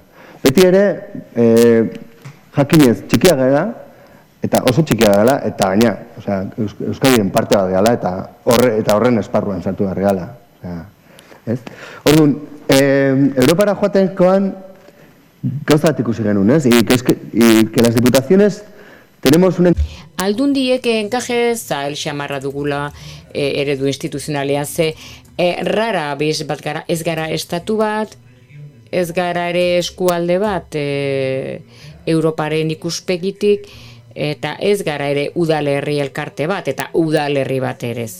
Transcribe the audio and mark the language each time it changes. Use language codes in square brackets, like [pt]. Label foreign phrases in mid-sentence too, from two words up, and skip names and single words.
[eu] Beti ere, jakinez txikia gara, eta oso txikia gara, eta gaina, Euskadiren parte bat gara, eta horren esparruan sartu behar gara. Orduan, Europara joatekoan gauza bat ikusi genuen, ez? [es] Que las diputaciones tenemos un... [eu] Aldundiek enkaje zail xamarra dugula eredu instituzionalean, ze rara bez bat gara, ez gara estatu bat, ez gara ere eskualde bat Europaren ikuspegitik, eta ez gara ere udalerri elkarte bat, eta udalerri bat erez.